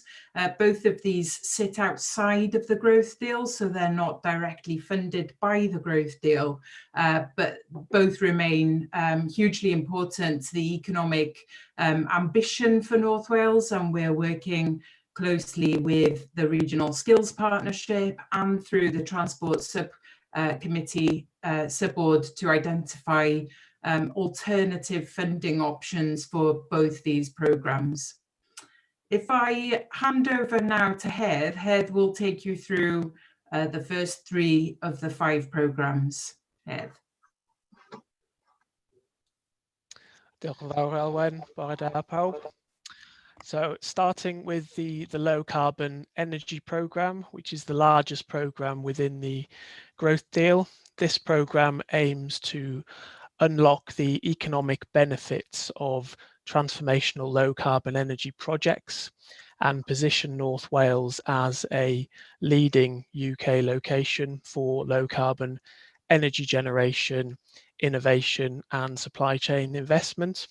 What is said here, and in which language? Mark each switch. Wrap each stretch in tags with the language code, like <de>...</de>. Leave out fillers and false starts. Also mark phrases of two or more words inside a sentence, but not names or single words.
<en>Both of these sit outside of the growth deal, so they're not directly funded by the growth deal, but both remain hugely important to the economic ambition for North Wales, and we're working closely with the Regional Skills Partnership and through the Transport Subcommittee Subboard to identify alternative funding options for both these programmes. If I hand over now to Heath, Heath will take you through the first 3 of the 5 programmes. Heath.</en> <cy>Diolch yn fawr, Elwen. Bore da pawb.</cy> <en>So starting with the low carbon energy programme, which is the largest programme within the growth deal. This programme aims to unlock the economic benefits of transformational low carbon energy projects and position North Wales as a leading UK location for low carbon energy generation, innovation and supply chain investment.</en>